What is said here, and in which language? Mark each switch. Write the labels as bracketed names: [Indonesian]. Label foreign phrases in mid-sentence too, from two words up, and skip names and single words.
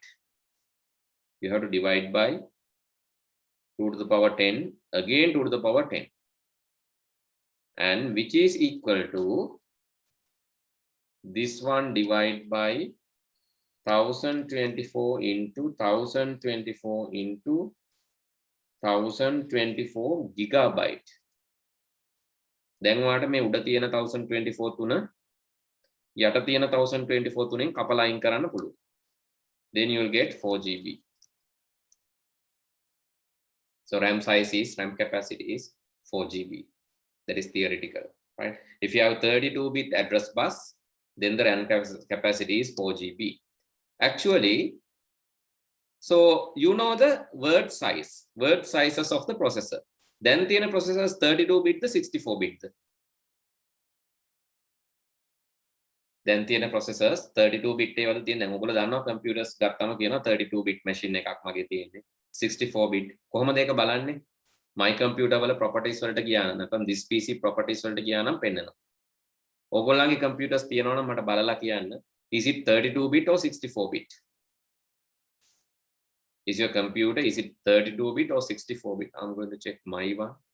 [English] You have to divide by 2 to the power 10, again 2 to the power 10, and which is equal to this one divided by 1024 into 1024 into 1024 gigabyte. [Sinhala] දැන් ඔයාලට මේ උඩ තියෙන 1024 තුන යට තියෙන 1024 තුනෙන් කපලා අයින් කරන්න පුළුවන්. [English] Then you will get 4 GB. So RAM size is, RAM capacity is 4 GB. That is theoretical, right? If you have 32-bit address bus, then the RAM capacity is 4 GB. Actually, so you know the word sizes of the processor. Then the processor is 32-bit, the 64-bit. Then the processors 32-bit [Sinhala] ඒවල තියෙන දැන් ඔයගොල්ලෝ දන්නවා computers ගත්තම කියනවා 32-bit machine එකක් මගේ තියෙන්නේ 64-bit. කොහොමද ඒක බලන්නේ? [English] My computer [Sinhala] වල properties වලට ගියා නම් නැත්නම් [English] this PC properties [Sinhala] වලට ගියා නම් පෙන්නනවා. ඔයගොල්ලන්ගේ computers තියෙනවා නම් මට බලලා කියන්න. [English] Is it 32-bit or 64-bit? Is your computer, is it 32-bit or 64-bit? I'm going to check my one.